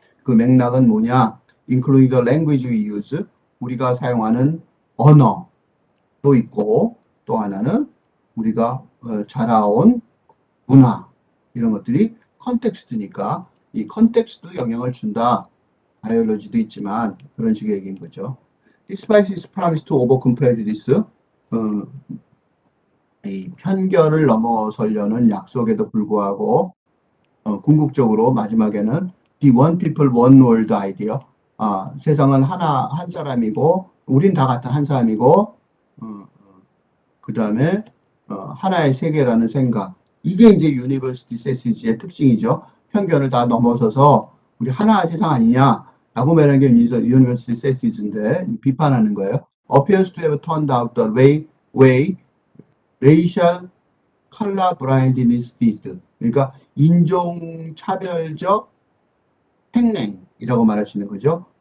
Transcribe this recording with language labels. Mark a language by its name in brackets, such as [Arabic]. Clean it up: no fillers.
[Korean] 그 맥락은 뭐냐? [English] including the language we use, [Korean] 우리가 사용하는 언어도 있고, 또 하나는 우리가 자라온 문화, 이런 것들이 컨텍스트니까 이 컨텍스트도 영향을 준다. 바이올로지도 있지만 그런 식의 얘기인 거죠. [English] Despite his promise to overcome prejudice, [Korean] 이 편견을 넘어서려는 약속에도 불구하고 궁극적으로 마지막에는 [English] The One People, One World idea. [Korean] 세상은 한 사람이고, 우린 다 같은 한 사람이고, 그 다음에 하나의 세계라는 생각. 이게 이제 유니버시티 세시지의 특징이죠. 편견을 다 넘어서서 우리 하나의 세상 아니냐라고 말하는 게 유니버시티 세시즈인데 비판하는 거예요. [English] Appears to have turned out the way racial color blindness did. [Korean] 그러니까 인종차별적 행랭이라고 말할 수 있는 거죠.